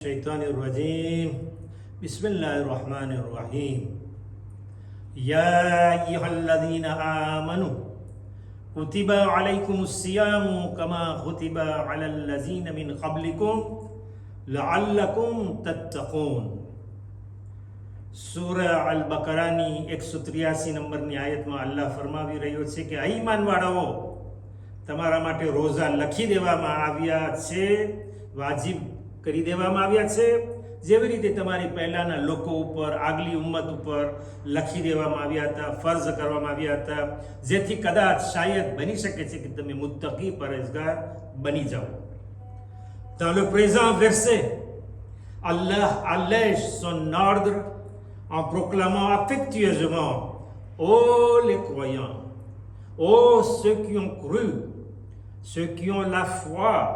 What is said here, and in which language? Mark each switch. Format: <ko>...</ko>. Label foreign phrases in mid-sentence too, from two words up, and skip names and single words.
<ar>الشيطان الرجيم بسم الله الرحمن الرحيم يا أيها الذين آمنوا كتب عليكم الصيام كما كتب على الذين من قبلكم لعلكم تتقون</ar> <gu>સૂરા અલ બકરાની 183 નંબરની આયતમાં અલ્લાહ ફરમાવી રહ્યો છે કે ઈમાનવાળાઓ તમારા માટે રોઝા લખી દેવામાં આવ્યા છે, વાજિબ કરી દેવામાં આવ્યા છે, જેવી રીતે તમારી પહેલાના લોકો ઉપર, આગલી ઉમ્મત ઉપર લખી દેવામાં આવ્યા હતા, ફર્જ કરવામાં આવ્યા હતા, જેથી કદાચ શાયદ બની શકે છે કે તમે મુત્તકી પરેઝગાર બની જાઓ.</gu> <fr>Dans le présent verset, Allah allège son ordre en proclamant affectueusement: ô les croyants, ô ceux qui ont cru, ceux qui ont la foi.</fr>